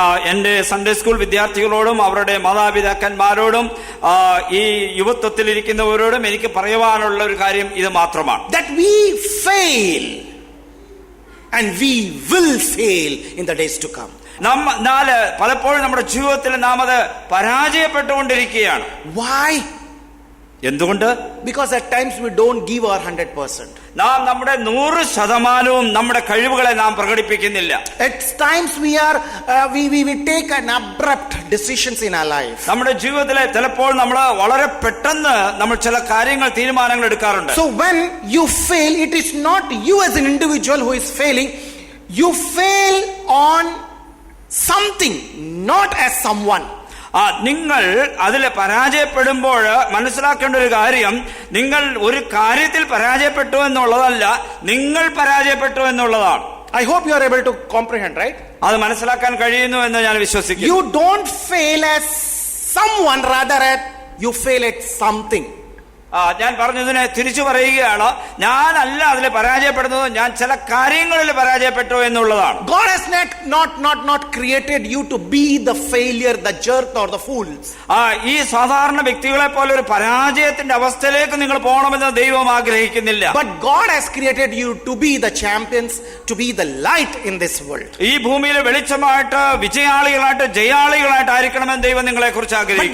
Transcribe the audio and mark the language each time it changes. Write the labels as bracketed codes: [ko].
[ml] എന്റെ Sunday school വിദ്യാർത്ഥികളോടും അവരുടെ മാതാപിതാക്കന്മാരോടും ഈ യുവത്വത്തിലിരിക്കുന്നവരോടും എനിക്ക് പറയുവാനുള്ള ഒരു കാര്യം ഇത് മാത്രമാണ്. [en] That we fail, and we will fail in the days to come. [ml] പലപ്പോഴും നമ്മുടെ ജീവിതത്തിൽ നാം അത് പരാജയപ്പെട്ടുകൊണ്ടിരിക്കുകയാണ്. [en] Why? [ml] എന്തുകൊണ്ട്? [en] Because at times we don't give our 100%. [ml] നാം നമ്മുടെ 100% നമ്മുടെ കഴിവുകളെ നാം പ്രകടിപ്പിക്കുന്നില്ല. [en] At times we take an abrupt decisions in our life. [ml] നമ്മുടെ ജീവിതത്തിലെ ചിലപ്പോൾ നമ്മൾ വളരെ പെട്ടെന്ന് നമ്മൾ ചില കാര്യങ്ങൾ തീരുമാനങ്ങൾ എടുക്കാറുണ്ട്. [en] So when you fail, it is not you as an individual who is failing. You fail on something, not as someone. [ml] നിങ്ങൾ അതിൽ പരാജയപ്പെടുമ്പോൾ മനസ്സിലാക്കേണ്ട ഒരു കാര്യം, നിങ്ങൾ ഒരു കാര്യത്തിൽ പരാജയപ്പെട്ടു എന്നുള്ളതല്ല, നിങ്ങൾ പരാജയപ്പെട്ടു എന്നുള്ളതാണ്. [en] I hope you are able to comprehend, right? [ml] അത് മനസ്സിലാക്കാൻ കഴിയുന്നു എന്ന് ഞാൻ വിശ്വസിക്കുന്നു. [en] You don't fail as someone, rather you fail at something. [ml] ഞാൻ പറഞ്ഞതിനെ തിരിച്ചു പറയുകയാണ്, ഞാനല്ല അതിൽ പരാജയപ്പെടുന്നത്, ഞാൻ ചില കാര്യങ്ങളിൽ പരാജയപ്പെട്ടു എന്നുള്ളതാണ്. [en] God has not created you to be the failure, the jerk or the fools. [ml] ഈ സാധാരണ വ്യക്തികളെ പോലെ ഒരു പരാജയത്തിന്റെ അവസ്ഥയിലേക്ക് നിങ്ങൾ പോകണമെന്ന് ദൈവം ആഗ്രഹിക്കുന്നില്ല. [en] But God has created you to be the champions, to be the light in this world. [ml] ഈ ഭൂമിയിലെ വെളിച്ചമായിട്ട് വിജയാളികളായിട്ട് ജയാളികളായിട്ട് ആയിരിക്കണമെന്ന് ദൈവം നിങ്ങളെ കുറിച്ച് ആഗ്രഹിക്കുന്നു.